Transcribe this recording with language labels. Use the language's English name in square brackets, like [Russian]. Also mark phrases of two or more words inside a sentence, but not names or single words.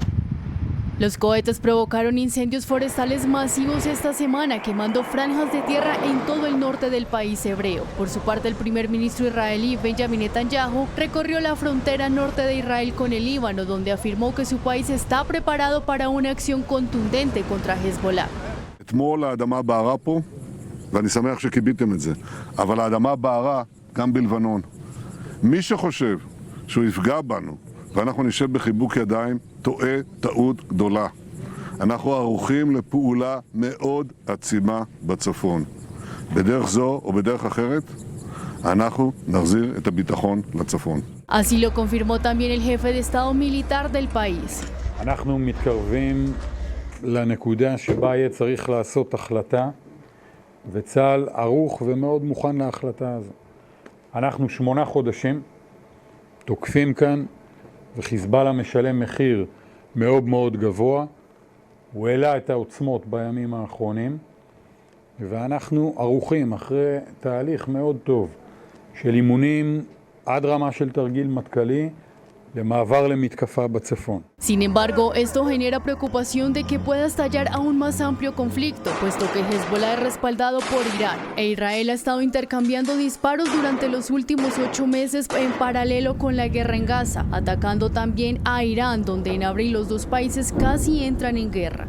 [Spanish] Los cohetes provocaron incendios forestales masivos esta semana, quemando franjas de tierra en todo el norte del país hebreo. Por su parte, el primer ministro israelí, Benjamin Netanyahu, recorrió la frontera norte de Israel con el Líbano, donde afirmó que su país está preparado para una acción contundente contra Hezbollah. [Hebrew] אתמול האדמה בערה פה, ואני שמח שקיביתם את זה, אבל האדמה בערה גם בלבנון. מי שחושב שהוא יפגע בנו ואנחנו נשב בחיבוק ידיים, טועה טעות גדולה. אנחנו ערוכים לפעולה מאוד עצימה בצפון. בדרך זו או בדרך אחרת, אנחנו נחזיר את הביטחון לצפון. [Spanish] Así lo confirmó también el jefe de Estado militar del país. [Hebrew] אנחנו מתקרבים לנקודה שבה יהיה צריך לעשות החלטה, וצה"ל ערוך ומאוד מוכן להחלטה הזו. אנחנו 8 חודשים תוקפים כאן, וחיזבאללה משלם מחיר מאוד מאוד גבוה. הוא העלה את העוצמות בימים האחרונים, ואנחנו ערוכים אחרי תהליך מאוד טוב של אימונים עד רמה של תרגיל מטכ"לי למעבר למתקפה בצפון. [Spanish] Sin embargo, esto genera preocupación de que pueda estallar aún más amplio conflicto, puesto que Hezbollah es respaldado por Irán e Israel ha estado intercambiando disparos durante los últimos 8 meses en paralelo con la guerra en Gaza, atacando también a Irán, donde en abril los dos países casi entran en guerra.